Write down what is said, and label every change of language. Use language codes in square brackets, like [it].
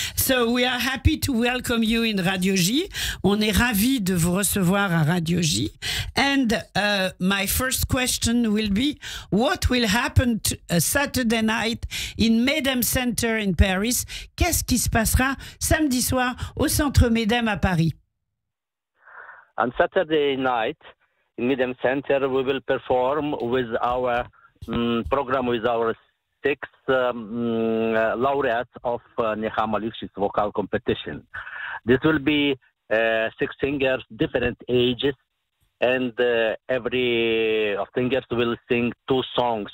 [en] So we are happy to welcome you in Radio J. [fr] On est ravis de vous recevoir à Radio J. [en] And my first question will be, what will happen Saturday night in Medem Center in Paris? [fr] Qu'est-ce qui se passera samedi soir au Centre Medem à Paris? [en] On Saturday night in Medem Center, we will perform with our program with our 6 laureates of Nechama Lifshitz vocal competition. This will be 6 singers, different ages, and every of singers will sing 2 songs.